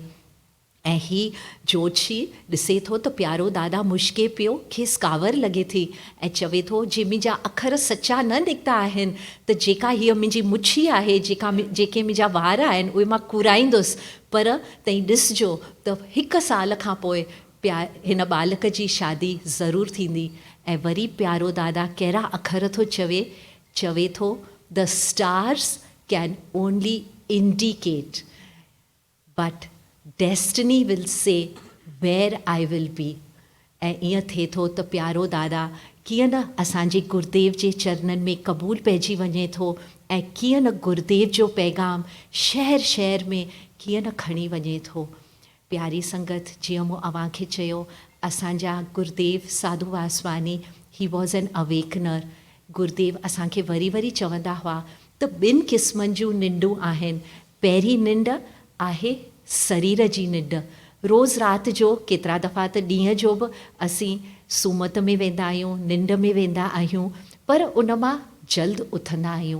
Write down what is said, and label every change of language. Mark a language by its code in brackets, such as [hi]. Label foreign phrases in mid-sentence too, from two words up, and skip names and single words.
[sd] ऐं ही जोतशी ॾिसे थो त प्यारो दादा मुश्के पियो, खेसि कावर लॻे थी ऐं चवे थो जे मुंहिंजा अखर सचा न निकिता आहिनि त जेका हीअ मुंहिंजी मुछी आहे, जेके मुंहिंजा वार आहिनि उहे मां कुराईंदुसि, पर तईं ॾिसजो त 1 साल खां पोइ हिन बालक जी शादी ज़रूरु थींदी। ऐं वरी प्यारो दादा कहिड़ा अखर थो चवे थो [en] The stars can only indicate but destiny will say where I will be. [sd] ऐं ईअं थिए थो त प्यारो दादा कीअं न असांजे गुरुदेव जे चरणनि में क़बूल पइजी वञे थो ऐं कीअं न गुरुदेव जो पैगाम शहर शहर में कीअं न खणी वञे थो। प्यारी संगत, जीअं मूं अव्हांखे चयो, असांजा गुरुदेव साधू वासवानी [en] he was an awakener. [sd] गुरुदेव असांखे वरी वरी चवंदा हुआ त 2 क़िस्मनि जूं निंडूं आहिनि। पहिरीं निंड आहे शरीर जी निंड। रोज़ राति जो केतिरा दफ़ा त ॾींहं जो बि असीं सुम्हत में वेंदा आहियूं, निंड में वेंदा आहियूं, पर उन मां जल्द उथंदा आहियूं।